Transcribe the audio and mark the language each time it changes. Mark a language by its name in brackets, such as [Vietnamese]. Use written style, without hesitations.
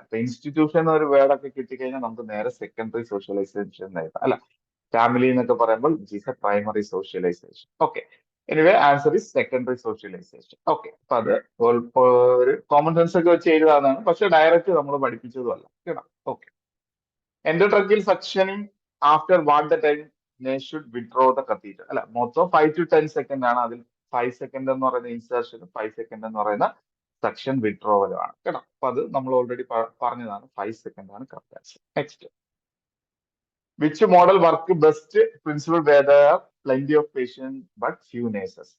[Malayalam] ഇപ്പൊ ഇൻസ്റ്റിറ്റ്യൂഷൻ എന്ന ഒരു വേർഡ് ഒക്കെ കിട്ടിക്കഴിഞ്ഞാൽ നമുക്ക് നേരെ സെക്കൻഡറി സോഷ്യലൈസേഷൻ എഴുതാം അല്ല. ഫാമിലി എന്നൊക്കെ പറയുമ്പോൾ [English] It is a primary socialization. [Malayalam] Okay. [English] Anyway answer is secondary socialization. [Malayalam] Okay, അപ്പൊ അത് ഒരു കോമൺ സെൻസ് ഒക്കെ വെച്ച് എഴുതാന്നാണ്, പക്ഷെ ഡയറക്റ്റ് നമ്മൾ പഠിപ്പിച്ചതുമല്ല കേട്ടോ. [English] Okay, endotracheal suctioning after what the time they should withdraw the catheter. [Malayalam] അല്ല, മൊത്തം 5 to 10 സെക്കൻഡ് ആണ്. അതിൽ 5 സെക്കൻഡ് എന്ന് പറയുന്ന ഇൻസേർഷനും 5 സെക്കൻഡ് എന്ന് പറയുന്ന സക്ഷൻ വിഡ്രോവലും ആണ് കേട്ടോ. അപ്പൊ അത് നമ്മൾ ഓൾറെഡി പറഞ്ഞതാണ്. 5 സെക്കൻഡ് ആണ് correct answer. [English] Next, which model work best principle where there are plenty of patients but few nurses.